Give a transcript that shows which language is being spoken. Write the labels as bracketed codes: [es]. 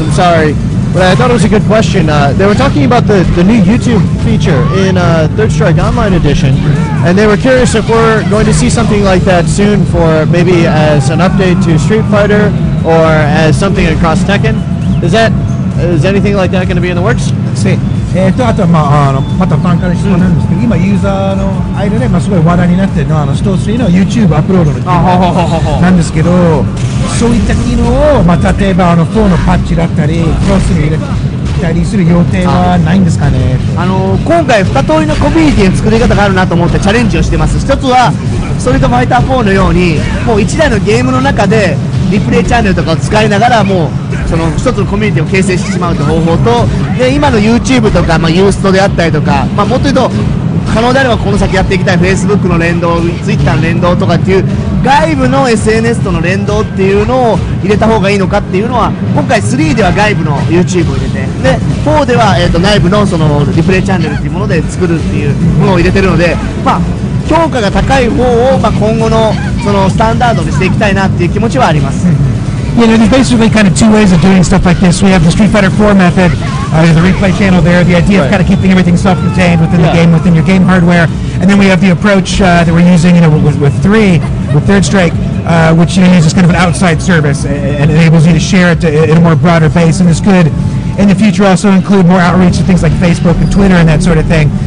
[en] I'm sorry, but I thought it was a good question. They were talking about the new YouTube feature in Third Strike Online Edition, and they were curious if we're going to see something like that soon for maybe as an update to Street Fighter or as something across Tekken. Is anything like that going to be in the works? [ja] あとは、またファンから質問なんですけど、今ユーザーの間ですごい話題になっているのはスト3の YouTube アップロードの機能なんですけど、そういった機能を、例えば4のパッチだったりクロスに入れたりする予定はないんですかね。今回2通りのコミュニティの作り方があるなと思ってチャレンジをしてます。一つはストリートファイター4のようにもう1台のゲームの中でリプレイチャンネルとかを使いながらもうその一つのコミュニティを形成してしまうという方法と、で今の YouTube とか、ユーストであったりとか、もっと言うと可能であればこの先やっていきたい Facebook の連動、Twitter の連動とかっていう外部の SNS との連動っていうのを入れた方がいいのかっていうのは今回3では外部の YouTube を入れて、で4では、内部のそのリプレイチャンネルっていうもので作るっていうものを入れてるので、評価が高い方を、今後のそのスタンダードにしていきたいなっていう気持ちはあります。 [en] There's basically kind of two ways of doing stuff like this. We have the Street Fighter 4 method, the replay channel there, the idea of kind of keeping everything self-contained within the game, within your game hardware, and then we have the approach that we're using, with Third Strike, which uses kind of an outside service and enables you to share it in a more broader base, and this could in the future also include more outreach to things like Facebook and Twitter and that sort of thing.